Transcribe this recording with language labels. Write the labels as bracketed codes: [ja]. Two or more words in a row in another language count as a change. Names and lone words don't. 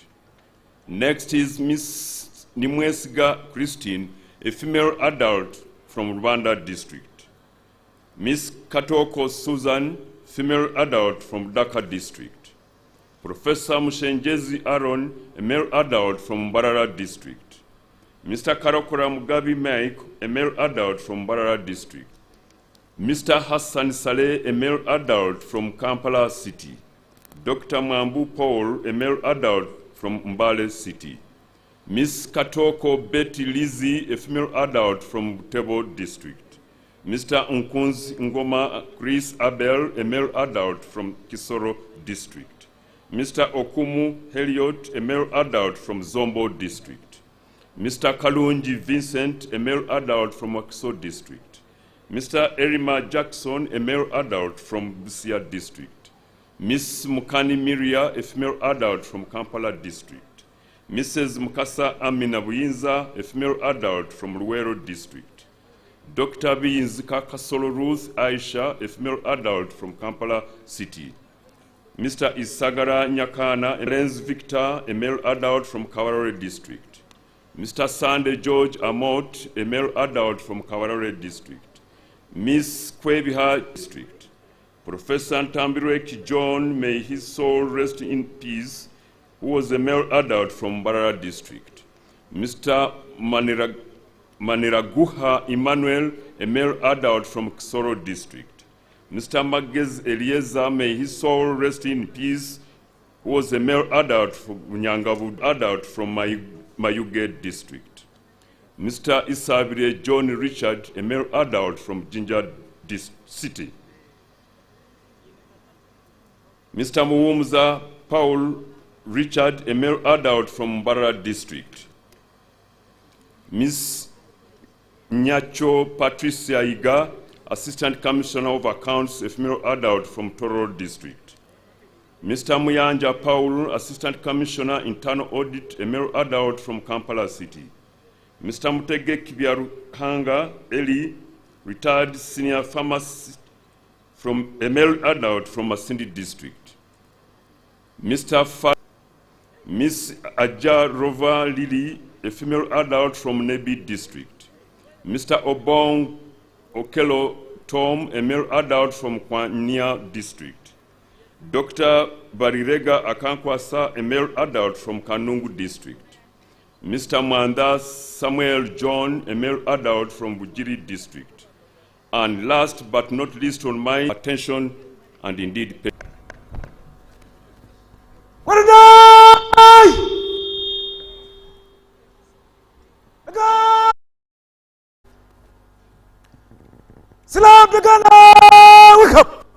[en] Next is Miss Nimwesiga Christine, a female adult from Rwanda district. Miss Katoko Susan, female adult from Dhaka district. Professor Mushenjezi Aaron, a male adult from Mbarara district. Mr. Karokora Mugabi Mike, a male adult from Mbarara district. Mr. Hassan Saleh, a male adult from Kampala city. Dr. Mwambu Paul, a male adult from Mbale city. Miss Katoko Betty Lizzie, a female adult from Butebo district. Mr. Nkunzi Ngoma Chris Abel, a male adult from Kisoro district. Mr. Okumu Heliot, a male adult from Zombo district. Mr. Kalunji Vincent, a male adult from Wakiso district. Mr. Erima Jackson, a male adult from Busia district. Miss Mukani Miria, a female adult from Kampala district. Mrs. Mukasa Amina Buyinza, a female adult from Luwero district. Dr. Biyinzika Kasolo Ruth Aisha, a female adult from Kampala city. Mr. Isagara Nyakana Renz Victor, a male adult from Kawarore district. Mr. Sande George Amot, a male adult from Kawarore district. Miss Kwebiha district. Professor Ntambireki John, may his soul rest in peace, who was a male adult from Mbarara district. Mr. Maniraguha Emmanuel, a male adult from Kisoro district. Mr. Magez Eliezer, may his soul rest in peace, who was a male adult from Nyangavu, adult from Mayuge district. Mr. Isabire John Richard, a male adult from Jinja city. Mr. Muwumza Paul Richard, a male adult from Mbarara district. Ms. Nyacho Patricia Iga, Assistant Commissioner of Accounts, a female adult from Toro district. Mr. Muyanja Paul, Assistant Commissioner, Internal Audit, a male adult from Kampala city. Mr. Mutege Kibiaruhanga Eli, retired senior pharmacist, from a male adult from Masindi district. Miss Aja Rova Lili, a female adult from Nebi district. Mr. Obong Okelo Tom, a male adult from Kwanya district. Dr. Barirega Akankwasa, a male adult from Kanungu district. Mr. Manda Samuel John, a male adult from Bujiri district. And last but not least on my attention, and indeed Salam Pagana, wake up!